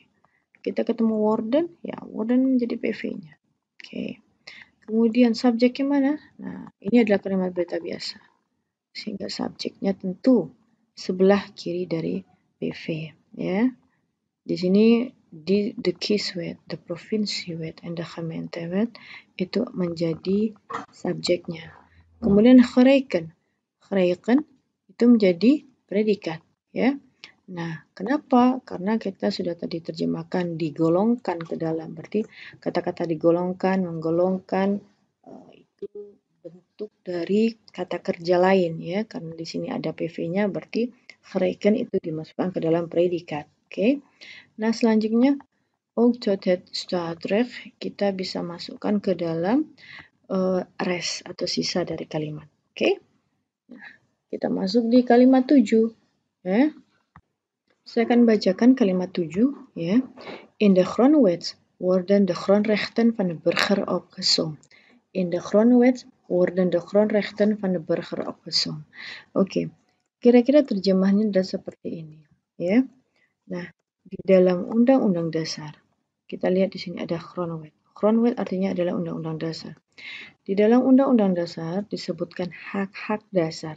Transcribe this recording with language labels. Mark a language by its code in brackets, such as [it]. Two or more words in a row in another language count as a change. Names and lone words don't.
[id] Kita ketemu worden, ya worden menjadi PV-nya. Oke. Kemudian subjeknya mana? Nah, ini adalah kalimat berita biasa. Sehingga subjeknya tentu sebelah kiri dari PV, ya. Di sini di [nl] the kieswet, the provinciewet, and the gemeentewet [id] itu menjadi subjeknya. Kemudian gerekend itu menjadi predikat, ya. Nah, kenapa? Karena kita sudah tadi terjemahkan digolongkan ke dalam, berarti kata-kata digolongkan, menggolongkan itu bentuk dari kata kerja lain, ya. Karena di sini ada PV-nya, berarti gerekend itu dimasukkan ke dalam predikat. Oke. Nah, selanjutnya [nl] ook tot het staatsrecht [id] kita bisa masukkan ke dalam res atau sisa dari kalimat. Oke. Nah, kita masuk di kalimat 7, ya. Saya akan bacakan kalimat 7, ya. [nl] In de grondwet worden de grondrechten van de burger opgesomd. In de grondwet worden de grondrechten van de burger opgesomd. [id] Oke. Kira-kira terjemahnya adalah seperti ini, ya. Nah, di dalam undang-undang dasar, kita lihat di sini ada grondwet. Grondwet artinya adalah undang-undang dasar. Di dalam undang-undang dasar disebutkan hak-hak dasar.